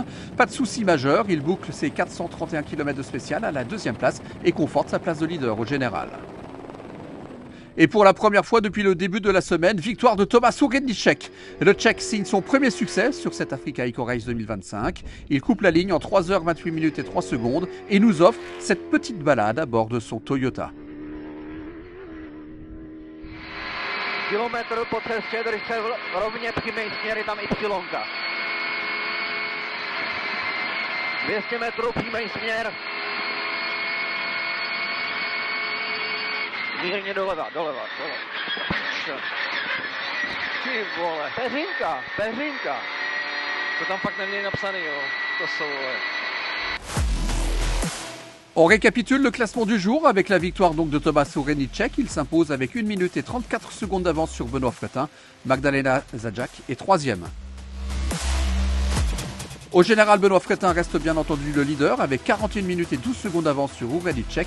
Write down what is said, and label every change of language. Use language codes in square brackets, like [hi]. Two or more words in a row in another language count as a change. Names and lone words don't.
[fr] Pas de soucis majeurs, il boucle ses 431 km de spécial à la 2e place et conforte sa place de leader au général. Et pour la première fois depuis le début de la semaine, victoire de Thomas Ourendicek. Le Tchèque signe son premier succès sur cette Africa Eco Race 2025. Il coupe la ligne en 3h28 minutes et 3 secondes et nous offre cette petite balade à bord de son Toyota. [cs] Kilometr po cestě, když se rovně přímý směr, je tam Y. 200 metrů přímý směr. Mírně doleva. Ty vole, peřinka. To tam fakt neměli napsaný, jo. To jsou, vole. [fr] On récapitule le classement du jour avec la victoire donc de Tomasz Órejniczek. Il s'impose avec 1 minute et 34 secondes d'avance sur Benoît Fretin. Magdalena Zajac est 3e. Au général, Benoît Fretin reste bien entendu le leader avec 41 minutes et 12 secondes d'avance sur Órejniczek.